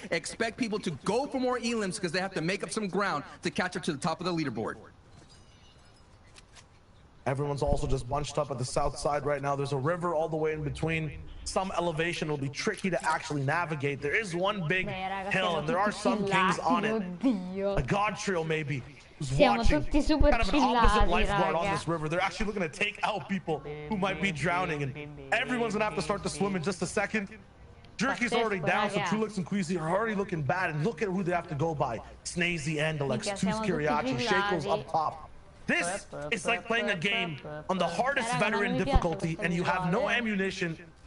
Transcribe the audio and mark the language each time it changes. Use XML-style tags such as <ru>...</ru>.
<en>Expect people to go for more elims because they have to make up some ground to catch up to the top of the leaderboard. Everyone's also just bunched up at the south side right now. There's a river all the way in between. Some elevation will be tricky to actually navigate. There is one big hill, and there are some kings on it. A god trio, maybe.</en> <it>Siamo tutti super chillati,</it> <en>lifeguard on this river. They're actually looking to take out people who might be drowning, and everyone's gonna have to start to swim in just a second. Jerky's already down, so Trulix and Queasy are already looking bad, and look at who they have to go by. Snazy, Andalex, Tooth Kiriachi, Shaco's up top. This is like playing a game on the hardest veteran difficulty, and you have no ammunition.</en>